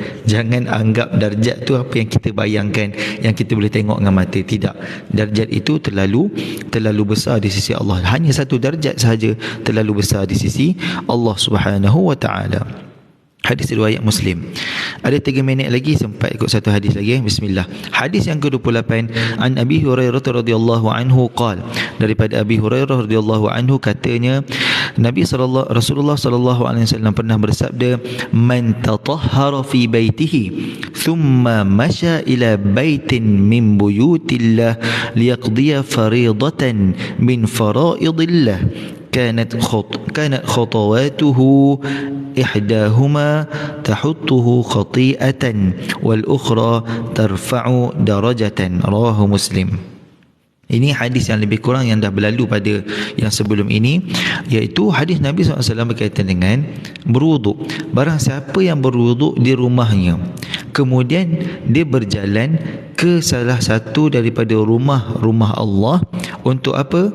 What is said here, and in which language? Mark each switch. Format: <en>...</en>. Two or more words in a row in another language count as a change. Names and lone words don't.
<ms>Jangan anggap darjat tu apa yang kita bayangkan, yang kita boleh tengok dengan mata. Tidak, darjat itu terlalu besar di sisi Allah. Hanya satu darjat sahaja terlalu besar di sisi Allah</ms> <ar>سبحانه وتعالى.</ar> <ms>Hadis riwayat Muslim. Ada 3 minit lagi, sempat ikut satu hadis lagi. Bismillah. Hadis yang ke-28,</ms> <ar>عن أبي هريرة رضي الله عنه قال,</ar> <ms>daripada Abi Hurairah</ms> <ar>رضي الله عنه</ar> <ms>katanya, Rasulullah</ms> <ar>صلى الله عليه وسلم</ar> <ms>pernah bersabda,</ms> <ar>من تطهر في بيته ثم مشى إلى بيت من بيوت الله ليقضي فريضة من فرائض الله كانت خطواته إحداهما تحطه خطيئة والأخرى ترفع درجة. رواه مسلم.</ar> <ms>Ini hadis yang lebih kurang yang dah berlalu pada yang sebelum ini, iaitu hadis Nabi SAW berkaitan dengan berwuduk. Barang siapa yang berwuduk di rumahnya, kemudian dia berjalan ke salah satu daripada rumah Allah untuk apa?</ms>